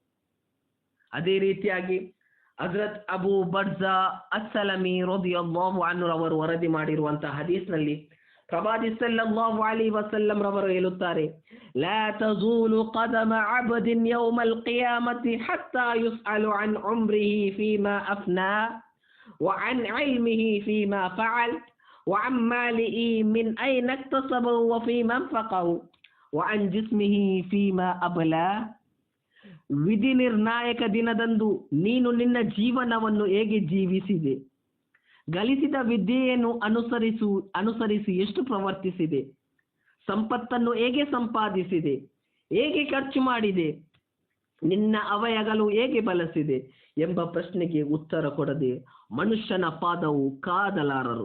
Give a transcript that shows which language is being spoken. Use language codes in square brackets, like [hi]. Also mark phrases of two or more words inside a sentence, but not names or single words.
[kn] ಅದೇ ರೀತಿಯಾಗಿ ಹಜರತ್ ಅಬೂ ಬರ್ಜಾ ಅಸ್ಸಲಮಿ [ar] رضي الله عنه [kn] ಅವರು ವರದಿ ಮಾಡಿರುವಂತಹ ಹದೀಸ್ನಲ್ಲಿ ಪ್ರವಾದಿ [ar] صلى الله عليه وسلم [kn] ರವರು ಹೇಳುತ್ತಾರೆ, [ar] لا تزول قدم عبد يوم القيامة حتى يسأل عن عمره فيما أفنى وعن علمه فيما فعل وعن ماله من أين اكتسبه وفيما انفقه وعن جسمه فيما أبلى. [kn] ವಿಧಿ ನಿರ್ಣಾಯಕ ದಿನದಂದು ನೀನು ನಿನ್ನ ಜೀವನವನ್ನು ಹೇಗೆ ಜೀವಿಸಿದೆ, ಗಳಿಸಿದ ವಿದ್ಯೆಯನ್ನು ಅನುಸರಿಸಿ ಎಷ್ಟು ಪ್ರವರ್ತಿಸಿದೆ, ಸಂಪತ್ತನ್ನು ಹೇಗೆ ಸಂಪಾದಿಸಿದೆ, ಹೇಗೆ ಖರ್ಚು ಮಾಡಿದೆ, ನಿನ್ನ ಅವಯಗಳು ಹೇಗೆ ಬಳಸಿದೆ ಎಂಬ ಪ್ರಶ್ನೆಗೆ ಉತ್ತರ ಕೊಡದೆ ಮನುಷ್ಯನ ಪಾದವು ಕಾದಲಾರರು.